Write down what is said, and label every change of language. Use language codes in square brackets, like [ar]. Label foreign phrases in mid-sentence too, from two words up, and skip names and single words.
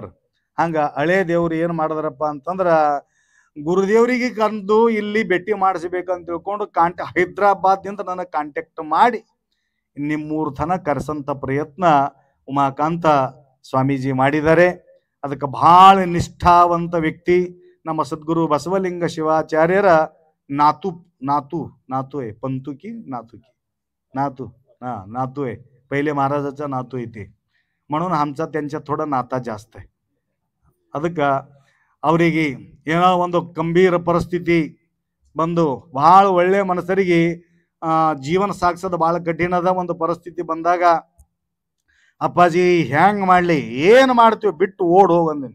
[kn] ಹಂಗ ಹಳೆ ದೇವ್ರು ಏನ್ ಮಾಡಿದ್ರಪ್ಪ ಅಂತಂದ್ರ ಗುರುದೇವ್ರಿಗೆ ಕರೆದು ಇಲ್ಲಿ ಭೇಟಿ ಮಾಡಿಸ್ಬೇಕಂತ ತಿಳ್ಕೊಂಡು ಹೈದ್ರಾಬಾದ್ನಿಂದ ನನಗೆ ಕಾಂಟ್ಯಾಕ್ಟ್ ಮಾಡಿ ನಿಮ್ಮೂರ್ ತನ ಕರೆಸಂತ ಪ್ರಯತ್ನ ಉಮಾಕಾಂತ ಸ್ವಾಮೀಜಿ ಮಾಡಿದ್ದಾರೆ. ಅದಕ್ಕೆ ಬಹಳ ನಿಷ್ಠಾವಂತ ವ್ಯಕ್ತಿ. ನಮ್ಮ ಸದ್ಗುರು ಬಸವಲಿಂಗ ಶಿವಾಚಾರ್ಯರ ನಾತು [mr] नातू नातू आहे पंतुकी नातुकी नातू नातू आहे, पहिले महाराजाचा नातू आहे ते, म्हणून आमचा त्यांच्या थोडा नाता जास्त आहे. [kn] ಅದಕ್ಕೆ ಅವರಿಗೆ ಏನೋ ಒಂದು ಗಂಭೀರ ಪರಿಸ್ಥಿತಿ ಬಂದು ಬಹಳ ಒಳ್ಳೆ ಮನಸ್ಸರಿಗೆ ಜೀವನ ಸಾಗಿಸೋದು ಬಹಳ ಕಠಿಣದ ಒಂದು ಪರಿಸ್ಥಿತಿ ಬಂದಾಗ ಅಪ್ಪಾಜಿ ಹ್ಯಾಂಗ್ ಮಾಡ್ಲಿ, ಏನು ಮಾಡ್ತೀವಿ, ಬಿಟ್ಟು ಓಡ್ ಹೋಗಂದಿನಿ.